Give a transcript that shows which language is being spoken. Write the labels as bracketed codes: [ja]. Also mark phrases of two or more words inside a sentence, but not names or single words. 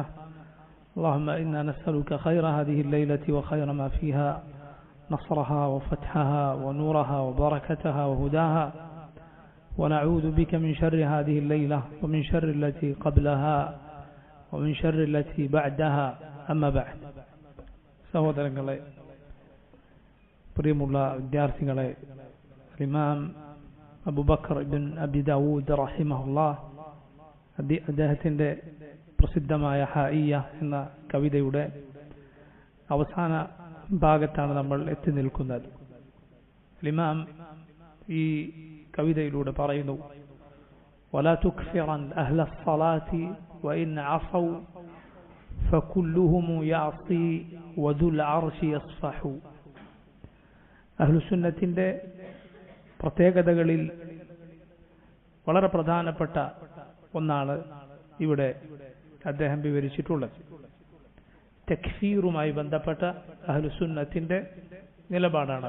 [ar] اللهم إنا نسألك خير هذه الليلة وخير ما فيها، نصرها وفتحها ونورها وبركتها وهداها، ونعوذ بك من شر هذه الليلة ومن شر التي قبلها ومن شر التي بعدها. أما بعد. [ml] സഹോദരങ്ങളെ, പ്രിയമുള്ള വിദ്യാർത്ഥികളെ, ഇമാം അബൂബക്കർ ഇബ്ൻ അബി ദാവൂദ് റഹിമഹുല്ലാഹ് അദ്ദേഹത്തിൻ്റെ പ്രസിദ്ധമായ ഹായിയ എന്ന കവിതയുടെ അവസാന ഭാഗത്താണ് നമ്മൾ എത്തി നിൽക്കുന്നത്. ഇമാം ഈ കവിതയിലൂടെ പറയുന്നു: [ar] ولا تكفرن أهل الصلاة وإن عصوا فكلهم يعصي وذو العرش يصفح. [ml] അഹ്ലുസുന്നത്തിന്റെ പ്രത്യേകതകളിൽ വളരെ പ്രധാനപ്പെട്ട ഒന്നാണ് ഇവിടെ അദ്ദേഹം വിവരിച്ചിട്ടുള്ളത്. തക്ഫീറുമായി ബന്ധപ്പെട്ട അഹ്ലുസുന്നത്തിന്റെ നിലപാടാണ്.